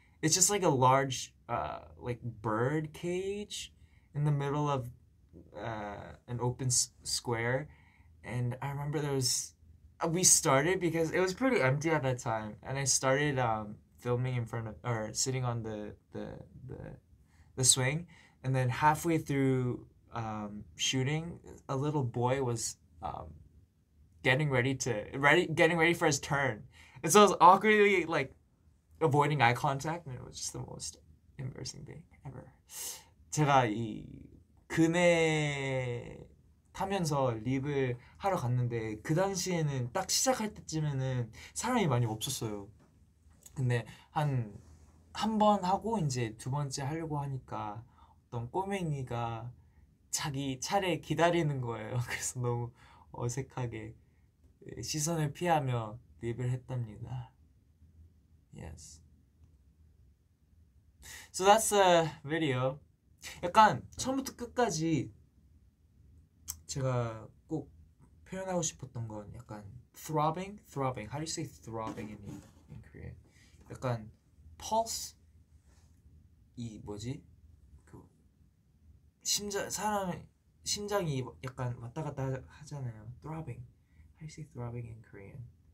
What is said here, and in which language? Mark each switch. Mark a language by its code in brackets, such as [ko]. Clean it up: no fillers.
[en] It's just like a large like bird cage in the middle of an open square, and I remember we started because it was pretty empty at that time, and I started filming in front of, or sitting on the swing, and then halfway through shooting, a little boy was getting ready for his turn, and so I was awkwardly like avoiding eye contact, and it was just the most embarrassing thing ever. [ko] 제가 이 그네 타면서 립을 하러 갔는데 그 당시에는 딱 시작할 때쯤에는 사람이 많이 없었어요. 근데 한 번 하고 이제 두 번째 하려고 하니까 어떤 꼬맹이가 자기 차례 기다리는 거예요. 그래서 너무 어색하게 시선을 피하며 립을 했답니다. [en] Yes. So that's the video. [ko] 약간 처음부터 끝까지 제가 꼭 표현하고 싶었던 건 약간 throbbing. [en] How do you say throbbing in Korean? [ko] 약간 pulse, 이 뭐지? 그 사람의 심장이 약간 왔다 갔다 하잖아요. [en] Throbbing. How do you say throbbing in Korean?